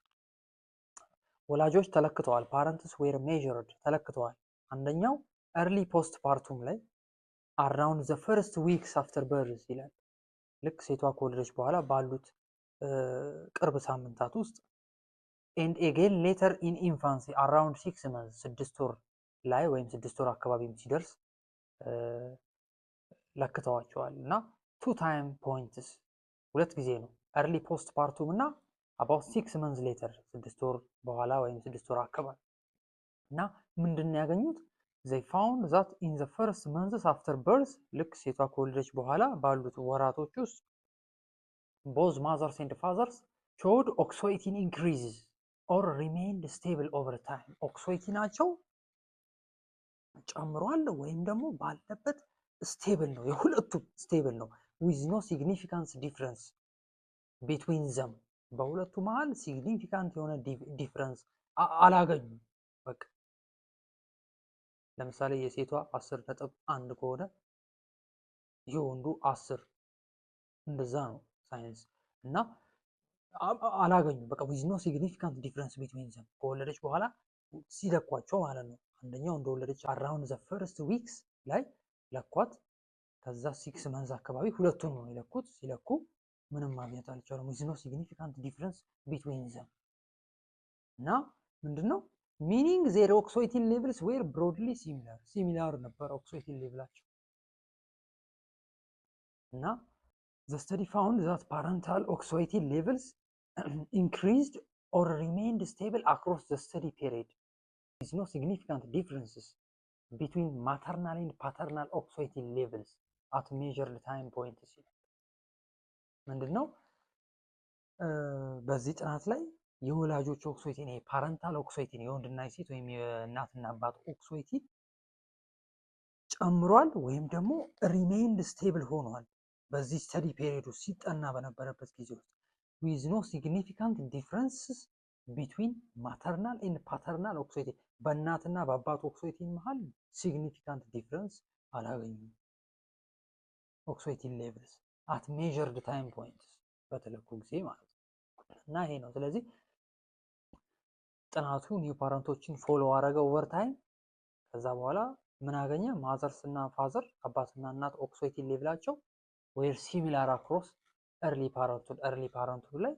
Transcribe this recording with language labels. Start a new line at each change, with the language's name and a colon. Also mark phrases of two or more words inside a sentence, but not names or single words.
Amharic: ወላጆች ተለክተዋል።
English: parents were measured
Amharic: ተለክተዋል። አንደኛው
English: early post partum
Amharic: ላይ
English: around the first weeks after birth
Amharic: ይላል። ልክ ሴቷ ከወለደች በኋላ ባሉት ቅርብ ሳምንታት ውስጥ
English: and again later in infancy around 6 months
Amharic: 6 ወር ላይ ወይም 6 ወር አካባቢም ሲደርስ ለክተዋቸዋል እና
English: two time points
Amharic: ሁለት ጊዜ ነው
English: early post partum
Amharic: እና
English: about 6 months later
Amharic: 6 ወር በኋላ ወይም 6 ወር አካባቢ እና ምንድን ነው ያገኙት?
English: they found that in the first months after birth
Amharic: ልክ ሴቷ ከወለደች በኋላ ባሉት ወራቶች ውስጥ
English: both mothers and fathers showed oxytocin increases or remained stable over time ኦክሶይቲናቸው
Amharic: ጨምሯል ወይም ደግሞ ባለበት ስቴብል ነው። የሁለቱም ስቴብል ነው
English: with no significant difference between them
Amharic: በሁለቱ መሃል ሲግኒፊካንት የሆነ ዲፍረንስ አላገኙም። በቃ ለምሳሌ የሴቷ 10.1 ከሆነ የወንዱ 10 እንደዛ ነው ሳይንስ እና አላገኙም። በቃ
English: with no significant difference between them
Amharic: ከወለደች በኋላ ሲለኳቸው ማለት ነው። አንደኛው እንደወለደች
English: around the first weeks
Amharic: ላይ ለኳት። ከዛ 6 መንዝ አካባቢ ሁለቱን ነው የለኩት። ሲለኩ ምንም ማግኘት አልቻሉም።
English: with no significant difference between them
Amharic: እና ምንድነው
English: meaning their oxytocin levels were broadly similar
Amharic: ነበር oxytocin ሌቭላቸው
English: እና the study found that parental oxytocin levels increased or remained stable across the study period with no significant differences between maternal and paternal oxytocin levels at measured time points ምንድነው
Amharic: በዚህ ጥናት ላይ የወላጆች ኦክሶይቲን
English: parental oxytocin
Amharic: የወንድና የሴት ወይም የእናትና አባት ኦክሶይቲን ጨምሯል ወይም ደግሞ ሪሜይንድ ስቴብል ሆኗል በዚህ
English: study period
Amharic: ውስጥ ሲጠና በነበረበት ጊዜ ውስጥ
English: with no significant differences between maternal and paternal oxytocin
Amharic: በእናትና በአባት ኦክሶይቲን መሃል
English: significant difference
Amharic: አላገኙም
English: oxytocin levels at measured time points
Amharic: በተለኩ ጊዜ ማለት ነው እና ይሄ ነው። ስለዚህ ጥናቱ ኒው ፓረንቶችን ፎሎ አረገ
English: over time።
Amharic: ከዛ በኋላ ምን አገኘ? ማዘርስ እና ፋዘር አባትና እናት ኦክሶይቲን ሌቭላቸው
English: were similar across early parenthood
Amharic: ላይ